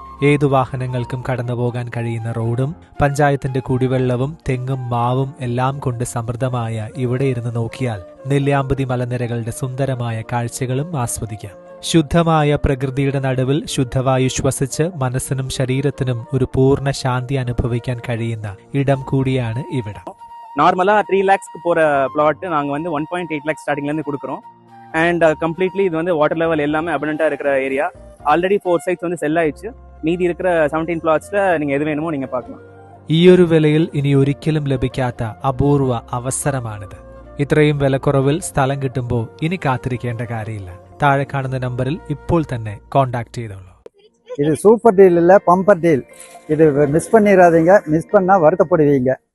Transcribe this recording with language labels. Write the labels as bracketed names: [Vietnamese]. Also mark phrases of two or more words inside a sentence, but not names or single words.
[Malayalam] ഏതു വാഹനങ്ങൾക്കും കടന്നുപോകാൻ കഴിയുന്ന റോഡും പഞ്ചായത്തിന്റെ കുടിവെള്ളവും തെങ്ങും മാവും എല്ലാം കൊണ്ട് സമൃദ്ധമായ ഇവിടെ ഇരുന്ന് നോക്കിയാൽ നെല്ലിയാമ്പതി മലനിരകളുടെ സുന്ദരമായ കാഴ്ചകളും ആസ്വദിക്കാം. ശുദ്ധമായ പ്രകൃതിയുടെ നടുവിൽ ശുദ്ധവായു ശ്വസിച്ച് മനസ്സിനും ശരീരത്തിനും ഒരു പൂർണ്ണ ശാന്തി അനുഭവിക്കാൻ കഴിയുന്ന ഇടം കൂടിയാണ് ഇവിടം. [Tamil] நார்மலா 3 lakhsக்கு போற பிளாட் நாங்க வந்து 1.8 lakhs ஸ்டார்டிங்ல இருந்து கொடுக்குறோம். [English] and completely [Tamil] இது வந்து [English] water level [Tamil] எல்லாமே அபண்டன்ட்டா இருக்கிற ஏரியா. ஆல்ரெடி 4 sites வந்து செல் ஆயிடுச்சு. மீதி இருக்கிற 17 plotsல நீங்க எது வேணுமோ நீங்க பார்க்கலாம். [Malayalam] ഈയൊരു വിലയിൽ ഇനി ഒരിക്കലും ലഭിക്കാത്ത അപൂർവ അവസരമാണിത്. ഇത്രയും വിലക്കുറവിൽ സ്ഥലം കിട്ടുമ്പോൾ ഇനി കാത്തിരിക്കേണ്ട കാര്യമില്ല. താഴെ കാണുന്ന നമ്പറിൽ ഇപ്പോൾ തന്നെ കോൺടാക്ട് ചെയ്തോളൂ. [Tamil] இது [English] super deal [Tamil] இல்ல, [English] bumper deal. [Tamil] இது மிஸ் பண்ணிடாதீங்க. மிஸ் பண்ணா வருத்தப்படுவீங்க.